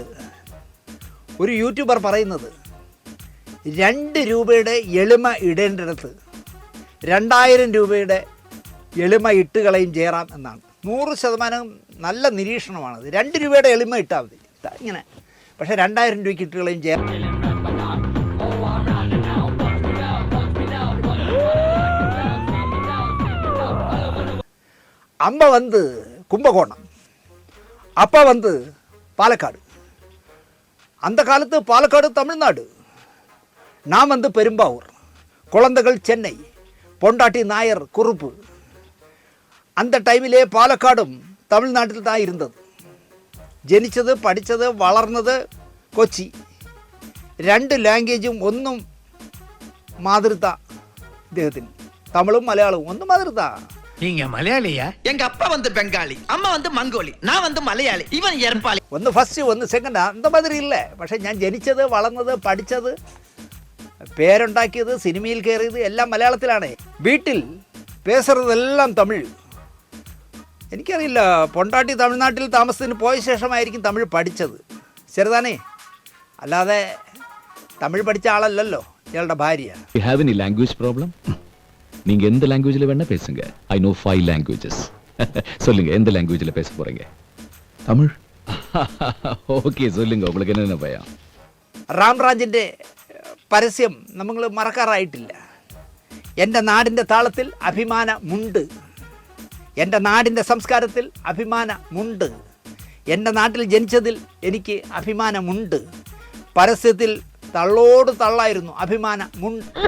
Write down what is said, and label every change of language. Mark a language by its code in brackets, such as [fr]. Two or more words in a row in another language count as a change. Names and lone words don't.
[ml] ഒരു യൂട്യൂബർ പറയുന്നത് 2 രൂപയുടെ എളിമ ഇടേണ്ടിടത്ത് 2000 രൂപയുടെ എളിമ ഇട്ടുകളയും ജയറാം എന്നാണ്. 100% നല്ല നിരീക്ഷണമാണത്. 2 രൂപയുടെ എളിമ ഇട്ടാൽ മതി ഇങ്ങനെ. പക്ഷേ 2000 രൂപയ്ക്ക് ഇട്ടുകളയും ജയറാം. [ta] അമ്മ வந்து கும்பகோணம், அப்பா வந்து பாலக்காடு. அந்த காலத்து பாலக்காடு தமிழ்நாடு, நான் வந்து பெரும்பாவூர், குழந்தைகள் சென்னை, பொண்டாட்டி நாயர் குறுப்பு. [ml] அந்த ടൈമിലെ പാലക്കാടും തമിഴ്നാട്ടിൽ தான் ഇരുന്നത്. ജനിച്ചത്, പഠിച്ചത്, വളർന്നത് കൊച്ചി. 2 ലാംഗ്വേജും ഒന്നും മാതൃത ഇദ്ദേഹത്തിന്. തമിഴും മലയാളവും ഒന്നും മാതൃത. [ta] நீங்க மலையாளியா? எங்க அப்பா வந்து பெங்காலி, அம்மா வந்து மங்கோலி, நான் வந்து மலையாளி, இவன் எரப்பாளி. [ml] ഒന്ന് ഫസ്റ്റ് ഒന്ന് സെക്കൻഡ് [ta] அந்த மாதிரி [ml] ഇല്ല. പക്ഷേ ഞാൻ ജനിച്ചത്, വളർന്നത്, പഠിച്ചത്, പേരുണ്ടാക്കിയത്, സിനിമയിൽ കയറിയത് എല്ലാം മലയാളത്തിലാണ്. വീട്ടിൽ പേസുന്നതെല്ലാം തമിഴ്. എനിക്കറിയില്ല, പൊണ്ടാട്ടി തമിഴ്നാട്ടിൽ താമസത്തിന് പോയ ശേഷമായിരിക്കും തമിഴ് പഠിച്ചത്. ചെറുതാനേ, അല്ലാതെ തമിഴ് പഠിച്ച ആളല്ലല്ലോ ഇയാളുടെ ഭാര്യ. [en] You have any language problem? [ta] நீங்க எந்த லாங்குவேஜ்ல வேணா பேசுங்க. [en] I know 5 languages. [ta] சொல்லுங்க, எந்த லாங்குவேஜ்ல பேச போறீங்க? தமிழ். ഓക്കേ, சொல்லுங்க, உங்களுக்கு என்ன பயம்? [ml] റാംരാജിൻ്റെ പരസ്യം നമ്മൾ മറക്കാറായിട്ടില്ല. എൻ്റെ നാടിൻ്റെ താളത്തിൽ അഭിമാനമുണ്ട്, എൻ്റെ നാടിൻ്റെ സംസ്കാരത്തിൽ അഭിമാനമുണ്ട്, എൻ്റെ നാട്ടിൽ ജനിച്ചതിൽ എനിക്ക് അഭിമാനമുണ്ട്. പരസ്യത്തിൽ തള്ളോട് തള്ളായിരുന്നു അഭിമാനമുണ്ട്.